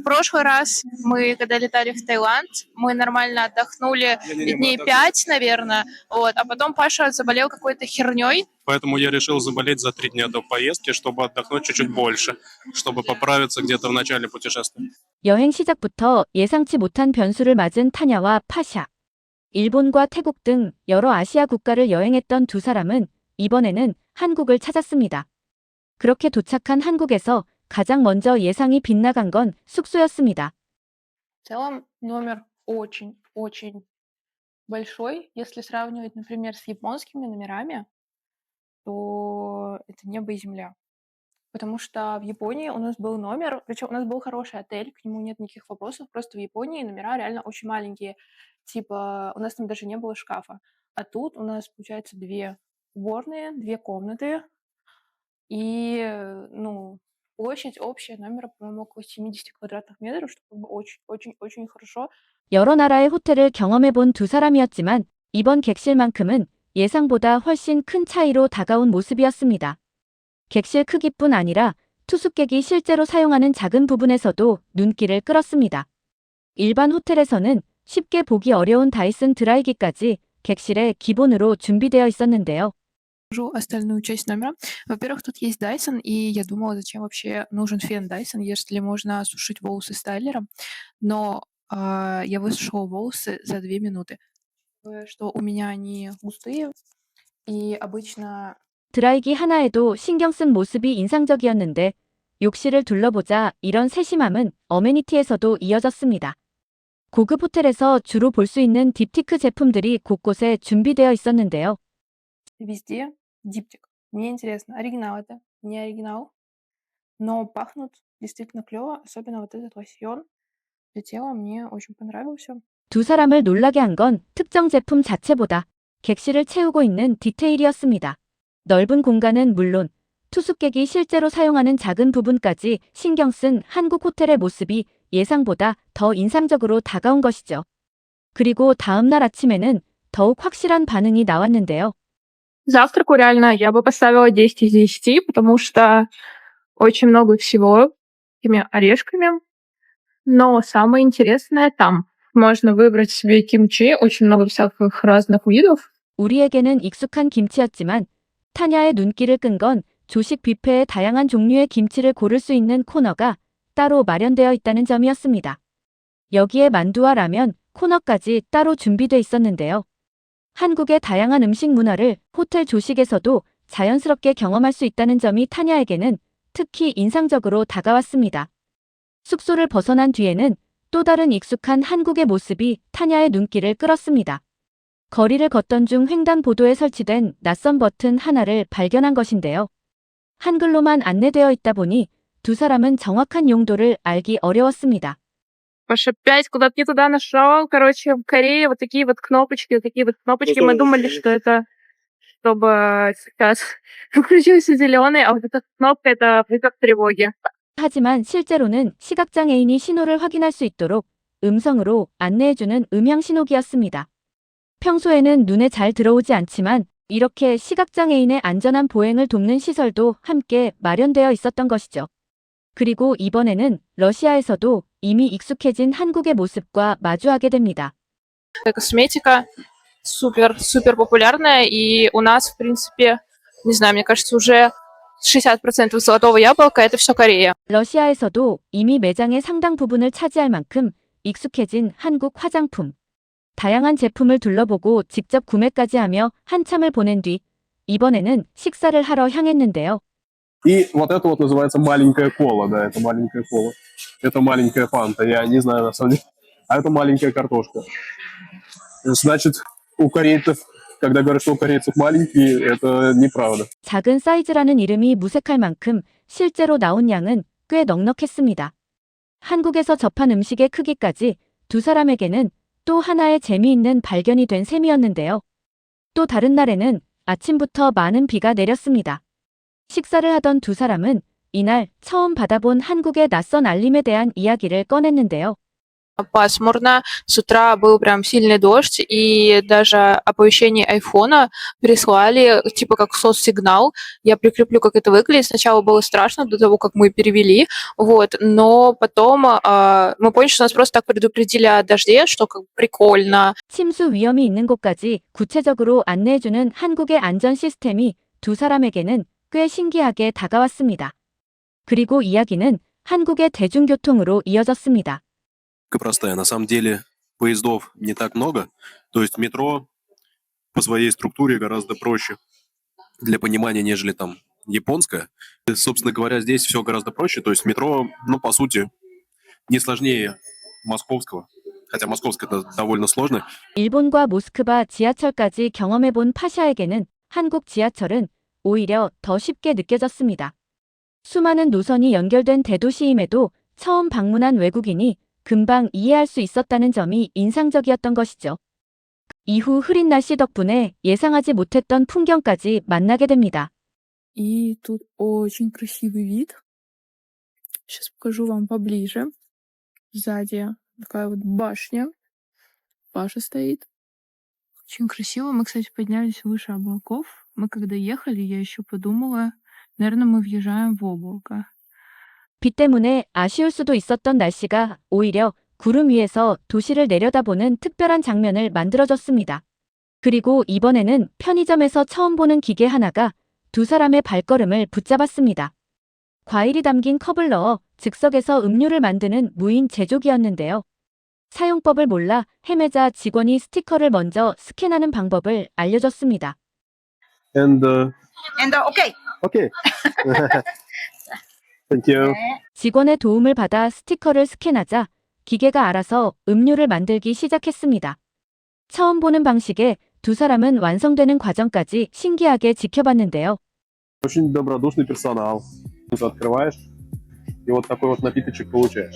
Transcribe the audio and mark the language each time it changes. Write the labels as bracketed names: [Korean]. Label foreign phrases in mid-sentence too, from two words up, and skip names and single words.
[Russian] прошлый раз мы, когда летали в Таиланд, мы нормально отдохнули дней 5, наверное, вот, а потом Паша заболел какой-то херней. Поэтому я решил заболеть за 3 дня до поездки, чтобы отдохнуть чуть-чуть больше, чтобы поправиться где-то в начале путешествия. [Korean] 여행 시작부터 예상치 못한 변수를 맞은 타냐와 파샤. 일본과 태국 등 여러 아시아 국가를 여행했던 두 사람은 이번에는 한국을 찾았습니다. 그렇게 도착한 한국에서 가장 먼저 예상이 빗나간 건 숙소였습니다. [Russian] В целом номер очень-очень большой. Если сравнивать, например, с японскими номерами, то это небо и земля. Потому что в Японии у нас был номер, причем у нас был хороший отель, к нему нет никаких вопросов, просто в Японии номера реально очень маленькие. Типа у нас там даже не было шкафа. А тут у нас, получается, 2 уборные, 2 комнаты и, ну, площадь общая номера, по-моему, около 70 квадратных метров, что как бы очень-очень-очень хорошо. [Korean] 여러 나라의 호텔을 경험해본 두 사람이었지만 이번 객실만큼은 예상보다 훨씬 큰 차이로 다가온 모습이었습니다. 객실 크기뿐 아니라 투숙객이 실제로 사용하는 작은 부분에서도 눈길을 끌었습니다. 일반 호텔에서는 쉽게 보기 어려운 다이슨 드라이기까지 객실에 기본으로 준비되어 있었는데요. [Russian] Покажу остальную часть номера. Во-первых, тут есть Dyson, и я думала, зачем вообще нужен фен Dyson, если можно сушить волосы стайлером. Но я высушила волосы за 2 минуты. Что у меня они густые, и обычно [Korean] 드라이기 하나에도 신경 쓴 모습이 인상적이었는데 욕실을 둘러보자 이런 세심함은 어메니티에서도 이어졌습니다. 고급 호텔에서 주로 볼 수 있는 딥티크 제품들이 곳곳에 준비되어 있었는데요. [Russian] везде диптик. Мне интересно, оригинал это, не оригинал, но пахнут действительно клёво, особенно вот этот лосьон для тела мне очень понравился. [Korean] 두 사람을 놀라게 한 건 특정 제품 자체보다 객실을 채우고 있는 디테일이었습니다. 넓은 공간은 물론 투숙객이 실제로 사용하는 작은 부분까지 신경 쓴 한국 호텔의 모습이 예상보다 더 인상적으로 다가온 것이죠. 그리고 다음 날 아침에는 더욱 확실한 반응이 나왔는데요. [Russian] Завтраку реально я бы поставила 10 из 10, потому что очень много всего такими орешками. Но самое интересное там. Можно выбрать себе кимчи, очень много всяких разных видов. [Korean] 우리에게는 익숙한 김치였지만 타냐의 눈길을 끈 건 조식 뷔페의 다양한 종류의 김치를 고를 수 있는 코너가 따로 마련되어 있다는 점이었습니다. 여기에 만두와 라면, 코너까지 따로 준비돼 있었는데요. 한국의 다양한 음식 문화를 호텔 조식에서도 자연스럽게 경험할 수 있다는 점이 타냐에게는 특히 인상적으로 다가왔습니다. 숙소를 벗어난 뒤에는 또 다른 익숙한 한국의 모습이 타냐의 눈길을 끌었습니다. 거리를 걷던 중 횡단보도에 설치된 낯선 버튼 하나를 발견한 것인데요. 한글로만 안내되어 있다 보니 두 사람은 정확한 용도를 알기 어려웠습니다. [Russian] Паша опять куда-то не туда нашел. Короче, в Корее вот такие вот кнопочки, такие вот кнопочки. Мы думали, что это чтобы сейчас включился зеленый, а вот эта кнопка это вызов тревоги. [Korean] 하지만 실제로는 시각장애인이 신호를 확인할 수 있도록 음성으로 안내해주는 음향 신호기였습니다. 평소에는 눈에 잘 들어오지 않지만 이렇게 시각장애인의 안전한 보행을 돕는 시설도 함께 마련되어 있었던 것이죠. 그리고 이번에는 러시아에서도 이미 익숙해진 한국의 모습과 마주하게 됩니다. [Russian] Косметика супер популярная, и у нас, в принципе, не знаю, мне кажется, уже 60% золотого яблока это все Корея. [Korean] 러시아에서도 이미 매장의 상당 부분을 차지할 만큼 익숙해진 한국 화장품. 다양한 제품을 둘러보고 직접 구매까지 하며 한참을 보낸 뒤 이번에는 식사를 하러 향했는데요. [Russian] И вот это вот называется маленькая кола, да, это маленькая кола. Это маленькая фанта, я не знаю на самом деле. А это маленькая картошка. Значит, у корейцев, когда говорят, что у корейцев маленькие, это неправда. [Korean] 작은 사이즈라는 이름이 무색할 만큼 실제로 나온 양은 꽤 넉넉했습니다. 한국에서 접한 음식의 크기까지 두 사람에게는 또 하나의 재미있는 발견이 된 셈이었는데요. 또 다른 날에는 아침부터 많은 비가 내렸습니다. 식사를 하던 두 사람은 이날 처음 받아본 한국의 낯선 알림에 대한 이야기를 꺼냈는데요. [Russian] пасмурно, с утра был прям сильный дождь, и даже оповещение айфона прислали, типа как соцсигнал. Я прикреплю, как это выглядит. Сначала было страшно до того, как мы перевели, вот, но потом мы поняли, что нас просто так предупредили о дожде, что как бы прикольно. [Korean] 침수 위험이 있는 곳까지 구체적으로 안내해주는 한국의 안전 시스템이 두 사람에게는 꽤 신기하게 다가왔습니다. 그리고 이야기는 한국의 대중교통으로 이어졌습니다. [Russian] Простая. На самом деле поездов не так много. То есть метро по своей структуре гораздо проще для понимания, нежели там японское. И, собственно говоря, здесь все гораздо проще. То есть метро, ну, по сути, не сложнее московского. Хотя московское это довольно сложно. [Korean] 일본과 모스크바 지하철까지 경험해본 파샤에게는 한국 지하철은 오히려 더 쉽게 느껴졌습니다. 수많은 노선이 연결된 대도시임에도 처음 방문한 외국인이 금방 이해할 수 있었다는 점이 인상적이었던 것이죠. 이후 흐린 날씨 덕분에 예상하지 못했던 풍경까지 만나게 됩니다. [Russian] И тут очень красивый вид. Сейчас покажу вам поближе. Сзади такая вот башня. Паша стоит. Очень красиво. Мы, кстати, поднялись выше облаков. Мы когда ехали, я еще подумала, наверное, мы въезжаем в облако. [Korean] 비 때문에 아쉬울 수도 있었던 날씨가 오히려 구름 위에서 도시를 내려다보는 특별한 장면을 만들어줬습니다. 그리고 이번에는 편의점에서 처음 보는 기계 하나가 두 사람의 발걸음을 붙잡았습니다. 과일이 담긴 컵을 넣어 즉석에서 음료를 만드는 무인 제조기였는데요. 사용법을 몰라 헤매자 직원이 스티커를 먼저 스캔하는 방법을 알려줬습니다. [English] And okay. okay. Thank you. [Korean] 직원의 도움을 받아 스티커를 스캔하자 기계가 알아서 음료를 만들기 시작했습니다. 처음 보는 방식에 두 사람은 완성되는 과정까지 신기하게 지켜봤는데요. [Russian] Очень добродушный персонал. Ты открываешь, и вот такой вот напиточек получаешь.